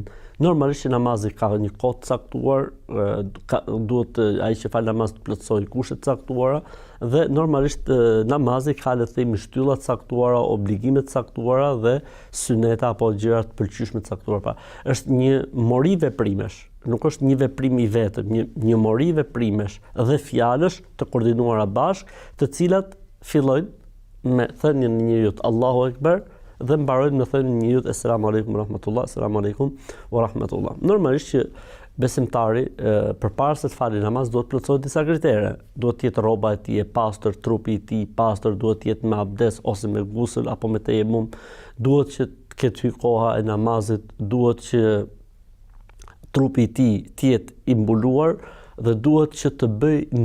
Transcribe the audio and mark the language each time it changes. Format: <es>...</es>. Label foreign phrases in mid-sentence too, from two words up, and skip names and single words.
<sq>Normalisht që namazi ka një kohë të caktuar, duhet ai që fal namaz të plotësojë kushtet të caktuara dhe normalisht namazi ka le të themi shtylla të caktuara, obligime të caktuara dhe syneta apo gjëra të pëlqyeshme të caktuara. Pra, është një mori veprimesh, nuk është një veprim I vetëm, një mori veprimesh dhe fjalësh të koordinuara bashkë, të cilat fillojnë me thënien e njeriut</sq> <ar>الله أكبر</ar> <sq>dhe mbarojnë me thënien e njeriut</sq> <ar>السلام عليكم ورحمة الله, السلام عليكم ورحمة الله.</ar> <sq>Normalisht që besimtari përpara se të falë namaz duhet të plotësojë disa kritere. Duhet të jetë rroba e tij e pastër, trupi I tij I pastër, duhet të jetë me abdes ose me gusl apo me tejemum, duhet që të ketë hyrë koha e namazit, duhet që trupi I tij të jetë I mbuluar dhe duhet që të bëj niyetin.</sq>